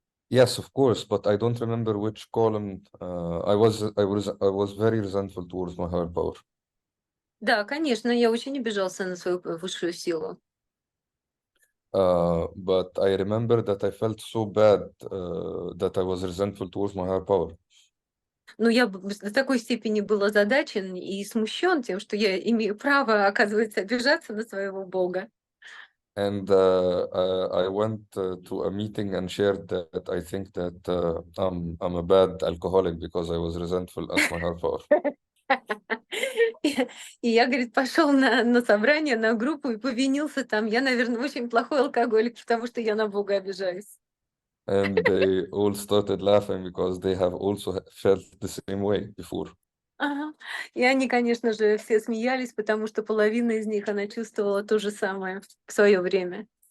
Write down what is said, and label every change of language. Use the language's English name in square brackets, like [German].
[English] Yes, of course, but I don't remember which column. I was very resentful towards my higher power. [Russian] Да, конечно, я очень обижался на свою высшую силу. [English] But I remember that I felt so bad that I was resentful towards my higher power. [Russian] Но я до такой степени был озадачен и смущен тем, что я имею право, оказывается, обижаться на своего Бога. [English] And I went to a meeting and shared that I think that I'm a bad alcoholic because I was resentful at my higher power. [Russian] И я, говорит, пошел на собрание, на группу и повинился там. Я, наверное, очень плохой алкоголик, потому что я на Бога обижаюсь. [English] And they all started laughing because they have also felt the same way before. Ага. [Russian] И они, конечно же, все смеялись, потому что половина из них, она чувствовала то же самое в свое время.